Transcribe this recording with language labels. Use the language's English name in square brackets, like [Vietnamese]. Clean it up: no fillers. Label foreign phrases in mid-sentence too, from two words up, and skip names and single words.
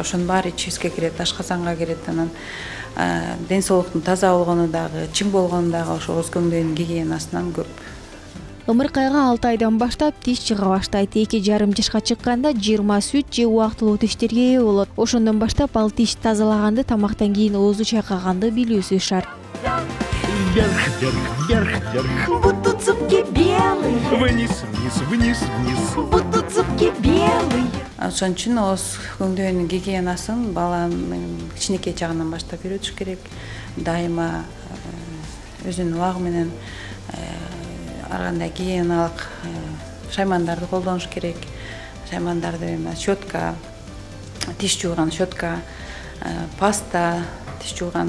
[Kyrgyz] Ошонун баары ичибизге кирет, ашказанга кирет. Анан ден соолуктун таза болгону дагы, чың болгону дагы ошо ооз көңдөйүнүн гигиенасынан көп. Ымыркайга 6 айдан баштап тиш чыга баштайт. 2,5 жашка чыкканда 20 сүт же убактылуу тиштерге ээ болот. Ошондон баштап ал тиш тазалаганды, тамактан кийин оозду чайкаганды билүүсү шарт. [Russian] Вверх, вверх, вверх, вверх. Будут зубки белые. Вниз, вниз, вниз, вниз. Будут зубки белые. [Kyrgyz] Ошон үчүн ооз көңдөйүнүн гигиенасын баланын кичинекей чагынан баштап үйрөтүш керек. Дайыма өзүнүн убагы менен ар кандай гигиеналык шаймандарды колдонуш керек. Шаймандарды щетка, тиш жууган щетка, паста, тиш жууган.